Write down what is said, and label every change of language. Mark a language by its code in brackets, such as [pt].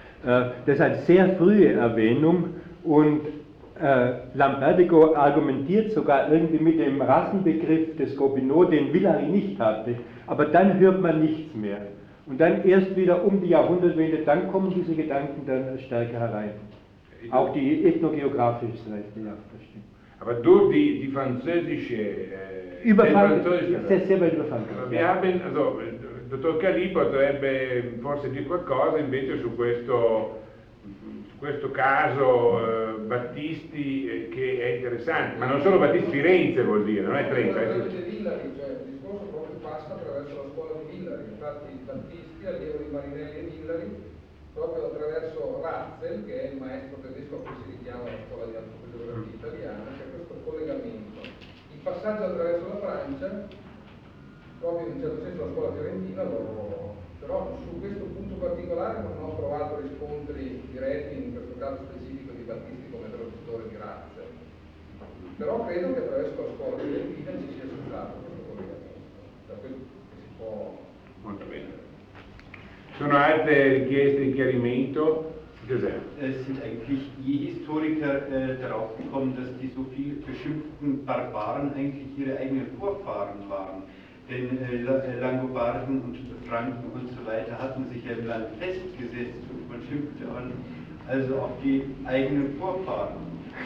[de] Das ist eine sehr frühe Erwähnung und Lampertico argumentiert sogar irgendwie mit dem Rassenbegriff des Gobineau, den Villari nicht hatte. Aber dann hört man nichts mehr. Und dann erst wieder um die Jahrhundertwende, dann kommen diese Gedanken dann stärker herein. Auch die ethnogeografische Seite, ja, das stimmt. Aber durch die französische... Überfall, sehr, sehr weit überfallen. Ja. [it] Also, Dottor Cali potrebbe forse dire qualcosa invece su questo... questo caso Battisti che è interessante, ma non solo Battisti, Firenze vuol dire, non è Trento. Cioè, il discorso proprio passa attraverso la scuola di Villari, infatti Battisti, allievo di Marinelli e Villari, proprio attraverso Hatzel, che è il maestro tedesco a cui si richiama la scuola di antropologia italiana, c'è questo collegamento. Il passaggio attraverso la Francia, proprio in un certo senso la scuola fiorentina lo... Però su questo punto particolare non ho trovato riscontri diretti in questo caso specifico di Battisti come traduttore di razze. Però credo che attraverso la scuola di Ventina ci sia stato questo collegamento. Da quello che si può... Molto bene. Sono altre richieste di chiarimento? [de] Es sind eigentlich die Historiker darauf gekommen, dass die so viel beschimpften Barbaren eigentlich ihre eigenen Vorfahren waren. Denn Langobarden und Franken und so weiter hatten sich ja im Land festgesetzt und man schimpfte also auf die eigenen Vorfahren.